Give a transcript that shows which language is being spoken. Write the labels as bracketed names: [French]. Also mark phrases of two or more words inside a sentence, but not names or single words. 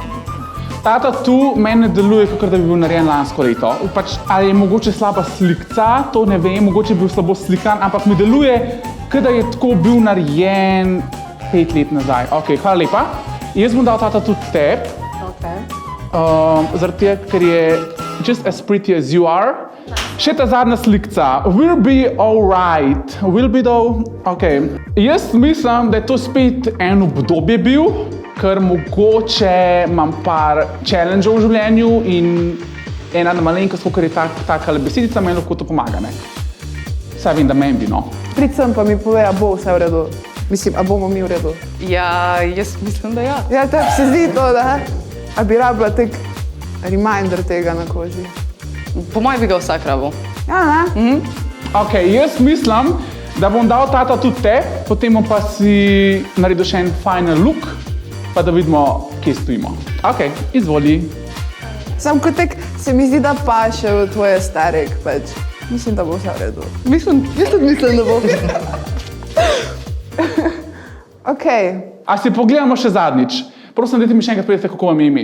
[Slovenian] Ta tatu meni ne deluje, kot da bi bil narejen lansko leto. Pač, ali je mogoče slaba slikca, to ne vem, mogoče je bil slabo slikan, ampak mi deluje, kot da je tako bil narejen 5 let nazaj. Ok, hvala lepa. Jaz bom dal ta tatu tebi. [English] Okay. [Slovenian] Zaradi tega, ker je [English] just as pretty as you are. [Slovenian] Še ta zadnja slikca. [English] Will be alright. Will be though? [Slovenian] Ok. Jaz mislim, da je to spet en obdobje bil, ker mogoče imam par challenge-ov v življenju in ena malenkost, ker je taka besedica, meni lahko to pomaga, ne? Saj vem, da meni bi, no. Pricam pa mi pove, a bo vse v redu. Mislim, a bomo mi v redu. Ja, jaz mislim, da ja. Ja, tebi se zdi to, da? A bi rabila tak reminder tega na koži? Po mojem bi ga vsak rabil. Ja, ne? Ok, jaz mislim, da bom dal ta tatu tebi, potem bom pa si naredil še en [English] final look, [Slovenian] pa da vidimo, kje stojimo. Ok, izvoli. Sam kot tek se mi zdi, da paše v tvoje starek, pač. Mislim, da bo vse v redu. Jaz tudi mislim, da bo. Ok. A si pogledamo še zadnjič? Prosim, dajte mi še enkrat povedati, kako vam je ime.